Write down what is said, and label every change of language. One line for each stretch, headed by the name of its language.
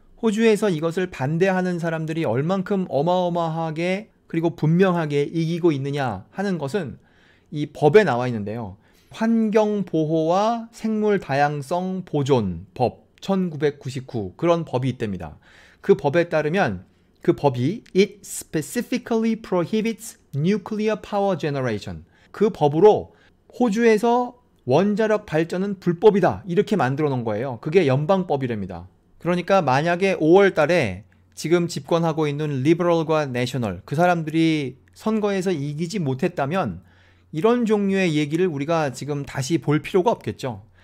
Korean: 호주에서 이것을 반대하는 사람들이 얼만큼 어마어마하게 그리고 분명하게 이기고 있느냐 하는 것은 이 법에 나와 있는데요. 환경보호와 생물다양성 보존 법 1999 그런 법이 있답니다. 그 법에 따르면 그 법이
English: It specifically prohibits nuclear power generation.
Korean: 그 법으로 호주에서 원자력 발전은 불법이다. 이렇게 만들어 놓은 거예요. 그게 연방법이랍니다. 그러니까 만약에 5월 달에 지금 집권하고 있는 리버럴과 내셔널 그 사람들이 선거에서 이기지 못했다면 이런 종류의 얘기를 우리가 지금 다시 볼 필요가 없겠죠.